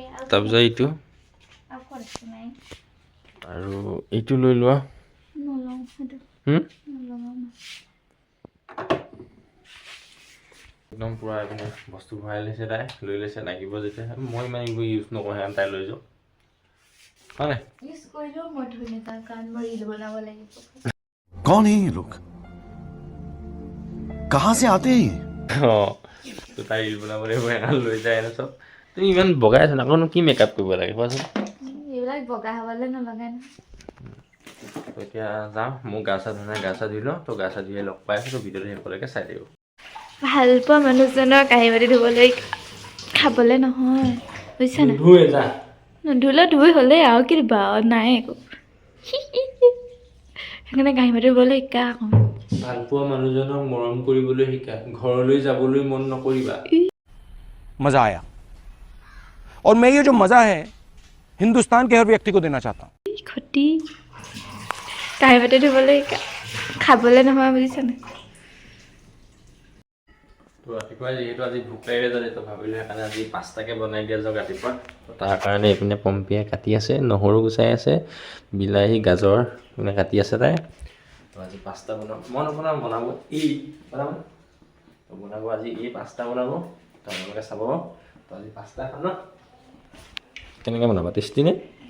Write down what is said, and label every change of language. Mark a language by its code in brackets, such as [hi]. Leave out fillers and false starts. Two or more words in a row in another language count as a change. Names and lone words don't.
[as] তাৰপিছত এইটো আৰু এইটো লৈ লোৱা একদম পূৰা এইপিনে বস্তু ভৰাই লৈছে তাই লৈ লৈছে লাগিব যেতিয়া মই ইমান এইবোৰ ইউজ নকৰোঁ সেইকাৰণে তাই লৈ যাওঁ হয় নাই [hi] कौन है ये लोग कहाँ से आते हैं [as] অঁ তো তাই ৰিল বনাব লাগিব সেইকাৰণে লৈ যায় এনে চব তুমি ইমান বগাই আছা আকৌনো কি মেকআপ কৰিব লাগে কোৱাচোন এইবিলাক বগা হ'বলৈ নলগাই তো এতিয়া যাওঁ মোক গা চা ধুই গা চা ধুই লওঁ তো গা চা ধুই লগ পাই আছোঁ তো ভিডিঅ'টো শেষলৈকে চাই থাকিব ভাল পোৱা মানুহজনৰ কাঁহী বাতি ধুবলৈ খাবলৈ নহয় বুজিছা নাই ধুৱে যা নুধুলেও ধুই হ'লেই আৰু কি দিবা নাই একো সেইকাৰণে কাঁহী বাতি ধুবলৈ শিকা আকৌ ভাল পোৱা মানুহজনক মৰম কৰিবলৈ শিকা ঘৰলৈ যাবলৈ মন নকৰিবা [hi] मजा आया और मैं ये जो मजा है हिंदुस्तान के हर व्यक्ति को देना चाहता हूँ [as] ক্ষতি কাঁহী বাতি ধুবলৈ শিকা খাবলৈ নহয় বুজিছা নাই তো ৰাতিপুৱা যিহেতু আজি ভোক লাগিলে জানে তো ভাবিলোঁ সেইকাৰণে আজি পাস্তাকে বনাই দিয়া যাওক ৰাতিপুৱা তো তাৰ কাৰণে এইপিনে পম্পীয়ে কাটি আছে নহৰু গুচাই আছে বিলাহী গাজৰ মানে কাটি আছে তাই তো আজি পাস্তা বনাব মই নবনাওঁ বনাব বনাব তো বনাব আজি পাস্তা বনাব তো আপোনালোকে চাব তো আজি পাস্তা খাম ন কেনেকৈ বনাবা টেষ্টি নে